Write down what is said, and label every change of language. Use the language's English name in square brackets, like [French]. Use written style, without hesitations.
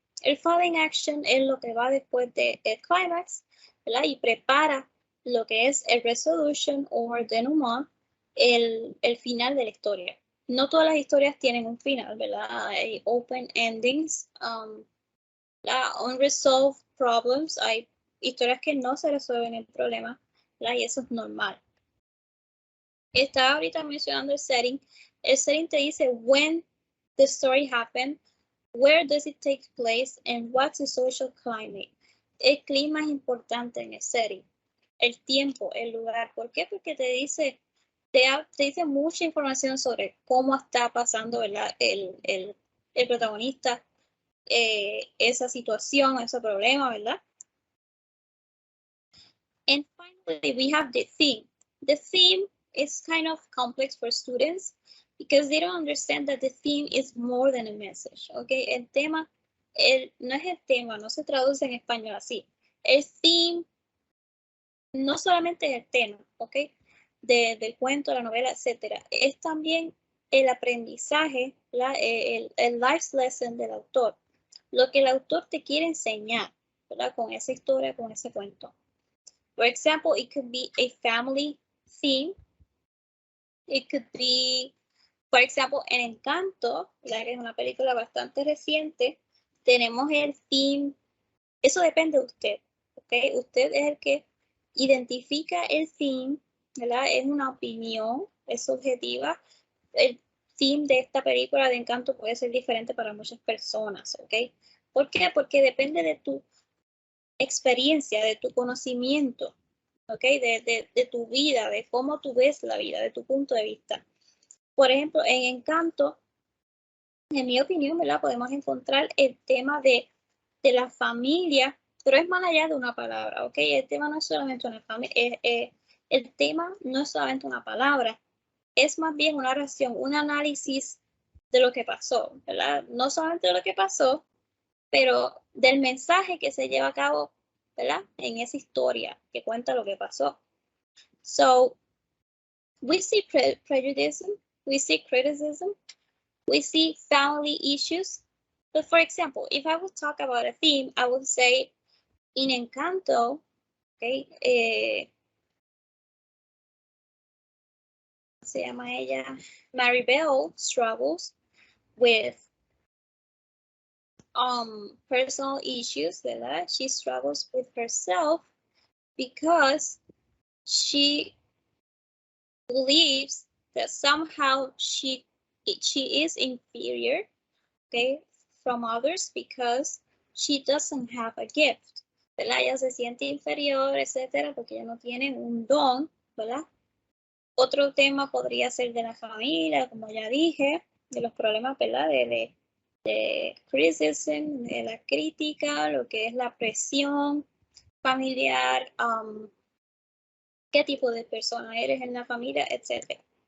[Spanish] El following action es lo que va después del clímax, ¿verdad?, y prepara lo que es el resolution o denouement, el final de la historia. No todas las historias tienen un final, ¿verdad? Hay [English] open endings, unresolved problems, [Spanish] hay historias que no se resuelven el problema, ¿verdad?, y eso es normal. Estaba ahorita mencionando el setting. El setting te dice [English] when the story happened, where does it take place, and what's the social climate. [Spanish] El clima es importante en el setting. El tiempo, el lugar. ¿Por qué? Porque te dice mucha información sobre cómo está pasando, ¿verdad?, el protagonista, esa situación, ese problema, ¿verdad? [English] And finally, we have the theme. The theme is kind of complex for students because they don't understand that the theme is more than a message, okay? [Spanish] El tema, no es el tema, no se traduce en español así. El theme no solamente es el tema, ¿ok?, del cuento, la novela, etcétera. Es también el aprendizaje, el life lesson del autor. Lo que el autor te quiere enseñar, ¿verdad?, con esa historia, con ese cuento. [English] For example, it could be a family theme. It could be, [Spanish] por ejemplo, en Encanto, que es una película bastante reciente, tenemos el theme. Eso depende de usted, ¿ok? Usted es el que identifica el theme, ¿verdad? Es una opinión, es subjetiva. El theme de esta película de Encanto puede ser diferente para muchas personas, ¿ok? ¿Por qué? Porque depende de tu experiencia, de tu conocimiento, ¿ok? De tu vida, de cómo tú ves la vida, de tu punto de vista. Por ejemplo, en Encanto, en mi opinión, ¿verdad? Podemos encontrar el tema de la familia, pero es más allá de una palabra, ¿ok? El tema no es solamente una familia, el tema no es solamente una palabra, es más bien una oración, un análisis de lo que pasó, ¿verdad? No solamente de lo que pasó, pero del mensaje que se lleva a cabo, ¿verdad? En esa historia que cuenta lo que pasó. [English] So, we see prejudice, we see criticism, we see family issues. But for example, if I would talk about a theme, I would say in Encanto, okay, [Spanish] se llama ella, [English] Maribel struggles with personal issues, ¿verdad? She struggles with herself because she believes that somehow she is inferior, okay, from others because she doesn't have a gift, ¿verdad? [Spanish] Ella se siente inferior, etcétera, porque ella no tiene un don, ¿verdad? Otro tema podría ser de la familia, como ya dije, de los problemas, ¿verdad? De criticism, de la crítica, lo que es la presión familiar, qué tipo de persona eres en la familia, etc.